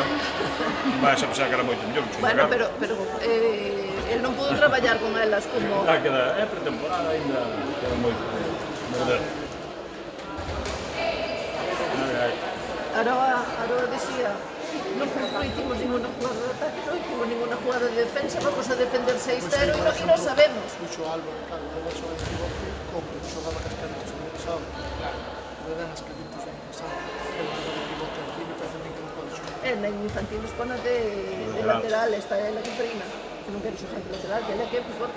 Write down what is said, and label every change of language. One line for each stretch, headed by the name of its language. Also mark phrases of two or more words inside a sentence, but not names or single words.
Galician: Vais a pensar que era moito mellor. Bueno, pero el non pudo traballar con elas como... É pretemporada ainda, queda moito.
Spanish: Aroa dicía No hicimos ninguna jugada de ataque, no hicimos ninguna jugada de defensa, vamos a defender 6-0 y no sabemos.
Galician: Puxo Álvaro, claro, eu xoga en pivote, como xogaba Cascaritos no pasado. Non eran as Cascaritos no pasado. Pero de pivote aquí
Spanish: me parece a mí
Galician: que non pode xogar. En infantil
Spanish: nos pone de lateral,
Galician: está ela que prima, que non quero xogar de lateral, que ela que é pivote.